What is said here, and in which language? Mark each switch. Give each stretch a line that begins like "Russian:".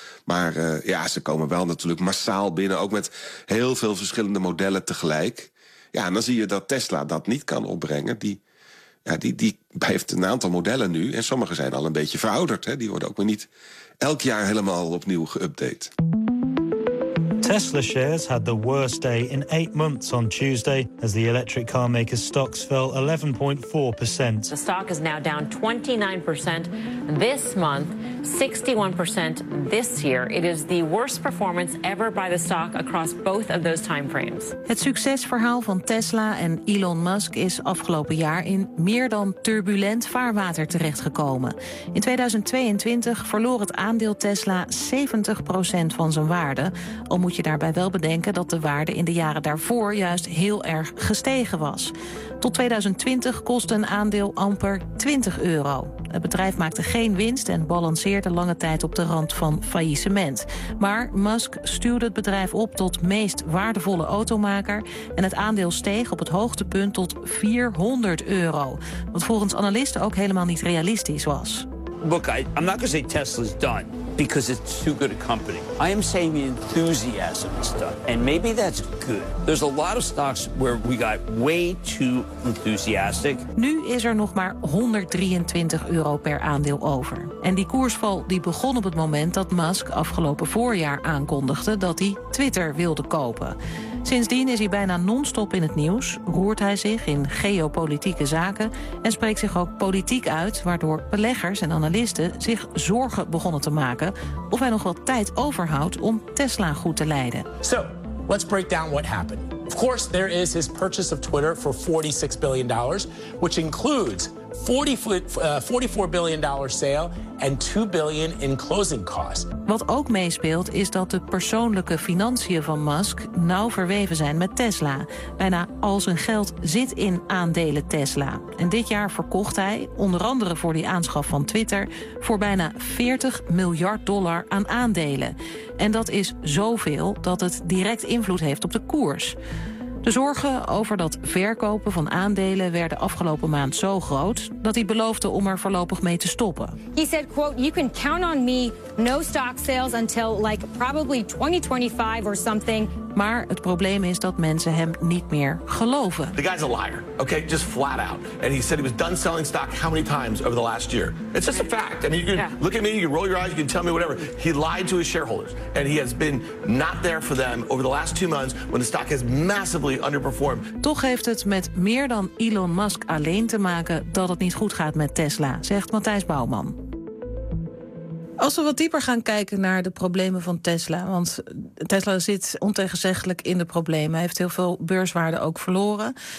Dutch: Maar ja, ze komen wel natuurlijk massaal binnen. Ook met heel veel verschillende modellen tegelijk. Ja, en dan zie je dat Tesla dat niet kan opbrengen. Die heeft een aantal modellen nu. En sommige zijn al een beetje verouderd. Hè. Die worden ook weer niet elk jaar helemaal opnieuw geüpdate.
English: Tesla shares had the worst day in 8 months on Tuesday as the electric car maker's stocks fell 11.4%. The stock is now down 29% this month, 61% this year. It is the worst performance ever by the stock across both of those time frames.
Dutch: Het succesverhaal van Tesla en Elon Musk is afgelopen jaar in meer dan turbulent vaarwater terechtgekomen. In 2022 verloor het aandeel Tesla 70% van zijn waarde. Al moet je daarbij wel bedenken dat de waarde in de jaren daarvoor juist heel erg gestegen was. Tot 2020 kostte een aandeel amper €20. Het bedrijf maakte geen winst en balanceerde lange tijd op de rand van faillissement. Maar Musk stuurde het bedrijf op tot meest waardevolle automaker en het aandeel steeg op het hoogtepunt tot €400. Wat volgens analisten ook helemaal niet realistisch was.
English: Look, I'm not going to say Tesla's done because it's too good a company. I am saying the enthusiasm is done, and maybe that's good. There's a lot of stocks where we got way too enthusiastic.
Dutch: Nu is er nog maar €123 per aandeel over. En die koersval die begon op het moment dat Musk afgelopen voorjaar aankondigde dat hij Twitter wilde kopen. Sindsdien is hij bijna non-stop in het nieuws, roert hij zich in geopolitieke zaken en spreekt zich ook politiek uit, waardoor beleggers en analisten zich zorgen begonnen te maken of hij nog wat tijd overhoudt om Tesla goed te leiden.
English: So, let's break down what happened. Of course, there is his purchase of Twitter for $46 billion, which includes $44 billion sale and $2 billion in closing costs.
Dutch: Wat ook meespeelt is dat de persoonlijke financiën van Musk nauw verweven zijn met Tesla. Bijna al zijn geld zit in aandelen Tesla. En dit jaar verkocht hij, onder andere voor die aanschaf van Twitter, voor bijna $40 miljard aan aandelen. En dat is zoveel dat het direct invloed heeft op de koers. De zorgen over dat verkopen van aandelen werden afgelopen maand zo groot dat hij beloofde om er voorlopig mee te stoppen.
English: He said, quote, you can count on me, no stock sales until like probably 2025 or something.
Dutch: Maar het probleem is dat mensen hem niet meer geloven.
English: The guy's a liar, okay, just flat out. And he said he was done selling stock how many times over the last year? It's just a fact. I mean, you can look at me, you can roll your eyes, you can tell me whatever. He lied to his shareholders. And he has been not there for them over the last two months when the stock has massively underperformed.
Dutch: Toch heeft het met meer dan Elon Musk alleen te maken dat het niet goed gaat met Tesla, zegt Matthijs Bouwman. Als we wat dieper gaan kijken naar de problemen van Tesla, want Tesla zit ontegenzeggelijk in de problemen, heeft heel veel beurswaarde ook verloren.